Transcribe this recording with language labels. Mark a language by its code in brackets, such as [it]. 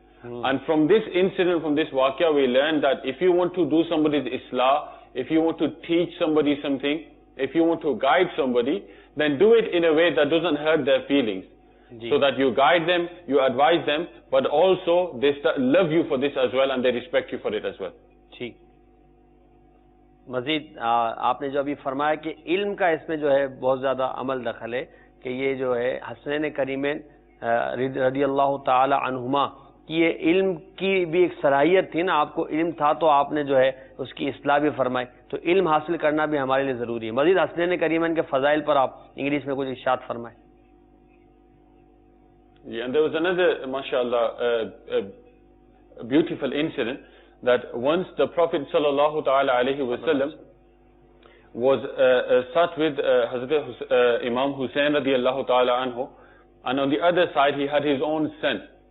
[en] And from this incident, from this waqia, we learn that if you want to do somebody's islah, if you want to teach somebody something, if you want to guide somebody, then do it in a way that doesn't hurt their feelings. So that you guide them, you advise them, but also they love you for this as well and they respect you for it as well. [ur] ٹھیک. مزید آپ نے جو ابھی فرمایا کہ علم کا اس میں جو ہے بہت زیادہ عمل دخل ہے کہ یہ جو ہے حسنین کریمین رضی اللہ تعالی عنہما کی یہ علم کی بھی ایک صلاحیت تھی نا، آپ کو علم تھا تو آپ نے جو ہے اس کی اصلاح بھی فرمائی. تو علم حاصل کرنا بھی ہمارے لیے ضروری ہے. مزید حسنین کریمین کے فضائل پر آپ انگلش میں کچھ ارشاد فرمائیں. [en] Yeah, and there was another, mashallah, a beautiful incident that once the Prophet sallallahu ta'ala alayhi wasallam was sat with Hazrat Imam Hussain radiyallahu ta'ala anhu, and on the other side he had his own son.